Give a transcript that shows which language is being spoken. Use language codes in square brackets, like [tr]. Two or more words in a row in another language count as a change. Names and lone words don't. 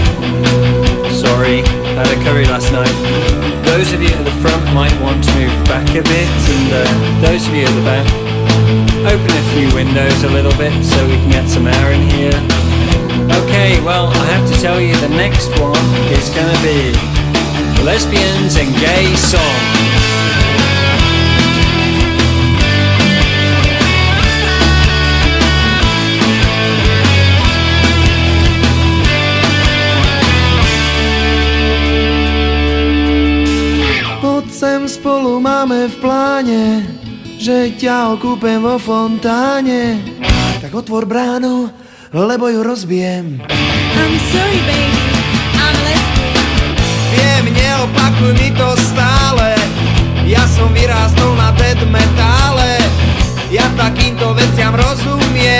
[en] Sorry, had a curry last night. Those of you at the front might want to move back a bit, and those of you at the back, open a few windows a little bit so we can get some air in here. Okay, well, I have to tell you the next one is gonna be Lesbians and Gay Song. [sk] Sem spolu máme v pláne, že ťa okúpem vo fontáne. Tak otvor bránu, lebo ju rozbijem. [en] I'm sorry baby, I'm lesbian. [sk] Viem, neopakuj mi to stále. Ja som vyrástol na death metále. Ja takýmto veciam rozumiem.